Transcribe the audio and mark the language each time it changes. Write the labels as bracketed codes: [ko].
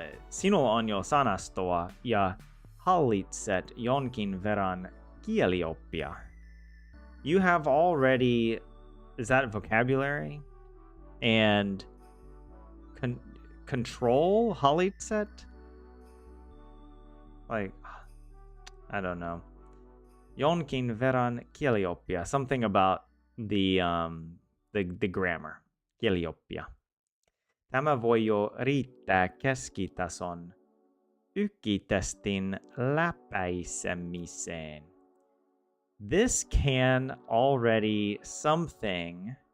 [fi] Sinulla on jo sanastoa ja hallitset jonkin verran kielioppia. [en] You have already, is that vocabulary? And control hallitset? Like, I don't know. [fi] Jonkin verran kielioppia. [en] Something about the grammar. Kielioppia. [fi] Tämä voi jo riittää keskitason ykitestin läpäisemiseen. [en] This can already something.